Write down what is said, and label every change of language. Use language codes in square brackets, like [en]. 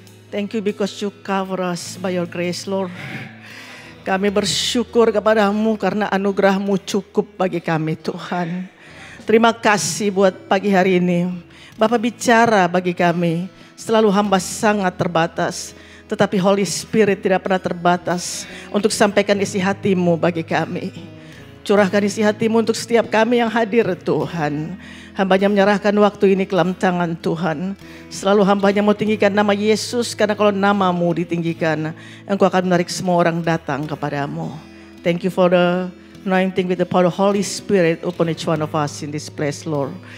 [en] Thank you because you cover us by your grace, Lord. [id] Kami bersyukur kepadamu karena anugerahmu cukup bagi kami, Tuhan. Terima kasih buat pagi hari ini. Bapak bicara bagi kami. Selalu hamba sangat terbatas. Tetapi Holy Spirit tidak pernah terbatas untuk sampaikan isi hatimu bagi kami. Curahkan isi hatimu untuk setiap kami yang hadir, Tuhan. Hambanya menyerahkan waktu ini ke dalam tangan Tuhan. Selalu hambanya mau tinggikan nama Yesus, karena kalau namamu ditinggikan, Engkau akan menarik semua orang datang kepadamu. [en] Thank you for the anointing with the power of Holy Spirit upon each one of us in this place, Lord.